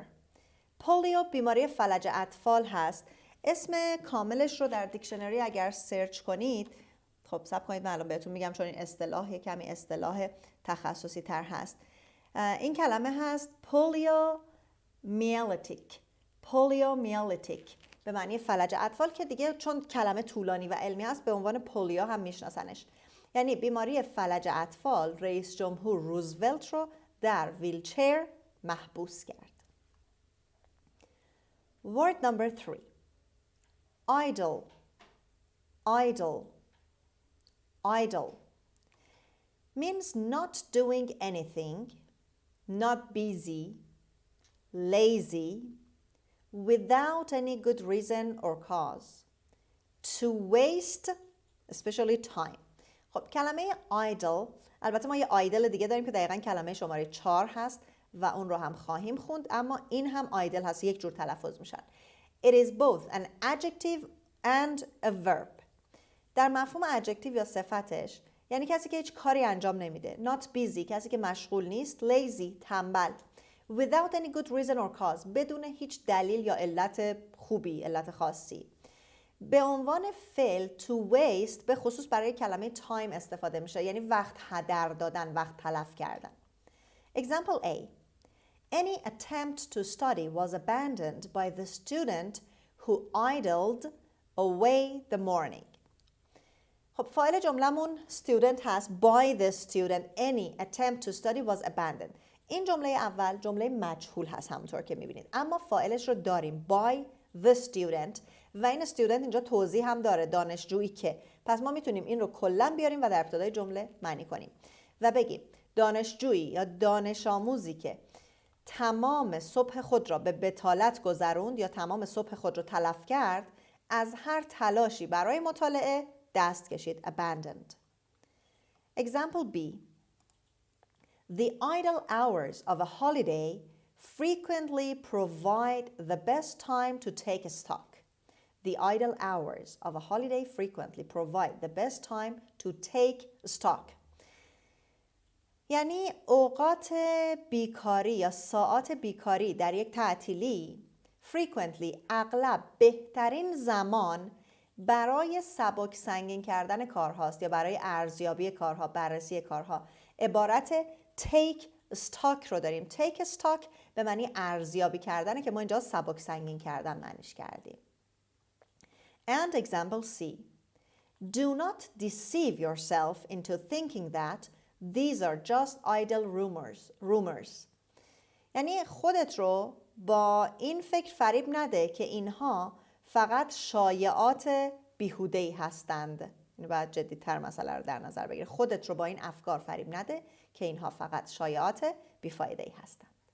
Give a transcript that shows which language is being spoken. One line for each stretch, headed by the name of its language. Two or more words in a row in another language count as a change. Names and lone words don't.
Persian: پولیو بیماری فلج اطفال هست. اسم کاملش رو در دیکشنری اگر سرچ کنید، خب صبر کنید من الان بهتون میگم چون این اصطلاح کمی اصطلاح تخصصی تر هست. این کلمه هست پولیو میلیتیک. poliomyelitic به معنی فلج اطفال که دیگه چون کلمه طولانی و علمی است به عنوان پولیو هم میشناسنش. یعنی بیماری فلج اطفال رئیس جمهور روزولت رو در ویلچر محبوس کرد.
English: Word number 3. Idle. Idle. Idle means not doing anything, not busy, lazy, without any good reason or cause. To waste, especially time.
Persian: خب کلمه idle، البته ما یه idle دیگه داریم که دقیقاً کلمه شماره 4 هست و اون رو هم خواهیم خوند، اما این هم idle هست، یک جور تلفظ میشن.
English: It is both an adjective and a verb.
Persian: در مفهوم adjective یا صفتش یعنی کسی که هیچ کاری انجام نمیده.
English: Not busy،
Persian: کسی که مشغول نیست. Lazy، تنبل.
English: Without any good reason or cause،
Persian: بدون هیچ دلیل یا علت خوبی، علت خاصی. به عنوان فعل
English: to waste
Persian: به خصوص برای کلمه time استفاده میشه، یعنی وقت هدر دادن، وقت تلف کردن.
English: Example A. Any attempt to study was abandoned by the student who idled away the morning.
Persian: خب فاعل جملمون student هست.
English: By the student any attempt to study was abandoned.
Persian: این جمله اول جمله مجهول هست همونطور که میبینید، اما فاعلش رو داریم
English: by the student
Persian: و این student اینجا توضیح هم داره، دانشجویی که. پس ما میتونیم این رو کلا بیاریم و در ابتدای جمله معنی کنیم و بگیم دانشجویی یا دانش آموزی که تمام صبح خود را به بطالت گذروند یا تمام صبح خود را تلف کرد، از هر تلاشی برای مطالعه دست کشید.
English: Abandoned. Example B. The idle hours of a holiday frequently provide the best time to take stock. The idle hours of a holiday frequently provide the best time to take stock.
Persian: یعنی اوقات بیکاری یا ساعات بیکاری در یک تعطیلی frequently اغلب بهترین زمان برای سبک سنگین کردن کارهاست یا برای ارزیابی کارها، بررسی کارها. عبارت
English: take stock
Persian: رو داریم.
English: take stock
Persian: به معنی ارزیابی کردن که ما اینجا سبک سنگین کردن معنیش کردیم.
English: And example C. Do not deceive yourself into thinking that these are just idle rumors.
Persian: یعنی خودت رو با این فکر فریب نده که اینها فقط شایعات بیهوده‌ای هستند. اینو باید جدی‌تر مسئله رو در نظر بگیر. خودت رو با این افکار فریب نده که اینها فقط شایعات بیفایده‌ای هستند.